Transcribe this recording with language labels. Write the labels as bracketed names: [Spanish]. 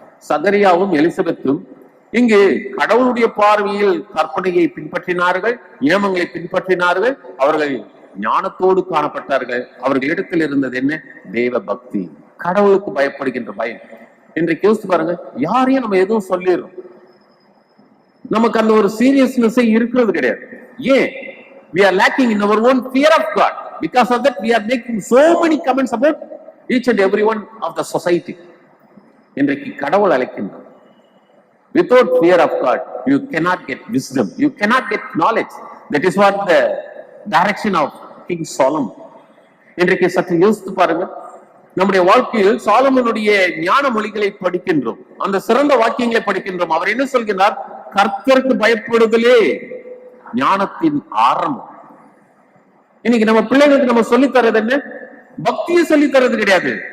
[Tamil] சகரியாவும் எலிசபெத்தும் இங்கு கடவுளுடைய பார்வையில் கற்பனையை பின்பற்றினார்கள், நியமங்களை பின்பற்றினார்கள். அவர்கள் ஞானத்தோடு காணப்பட்டார்கள். அவர்களிடத்தில் இருந்தது என்ன? தேவ பக்தி, கடவுளுக்கு பயப்படுகின்ற பயம். இன்றைக்கு யோசிச்சு பாருங்க, யாரையும் நம்ம எதுவும் சொல்லிடுறோம், நமக்கு அந்த ஒரு சீரியஸ்னஸ் இருக்கிறது கிடையாது. ஏன்? [English] we are lacking in our own fear of God. Because of that we are making so many comments about each and every one of the society. [Tamil] இன்றைக்கு கடவுள் அழைக்கின்றார், [English] without fear of God you cannot get wisdom, you cannot get knowledge. That is what the direction of King Solomon. [Tamil] இன்றைக்கு சற்று யோசித்து பாருங்க, நம்முடைய வாழ்க்கையில் சாலமோனுடைய ஞான மொழிகளை படிக்கின்றோம், அந்த சிறந்த வாக்கியங்களை படிக்கின்றோம். அவர் என்ன சொல்கிறார்? கர்த்தருக்கு பயப்படுதலே ஞானத்தின் ஆரம்பம். இன்னைக்கு நம்ம பிள்ளைகளுக்கு நம்ம சொல்லி தரது என்ன? பக்தியை சொல்லி தரது கிடையாது.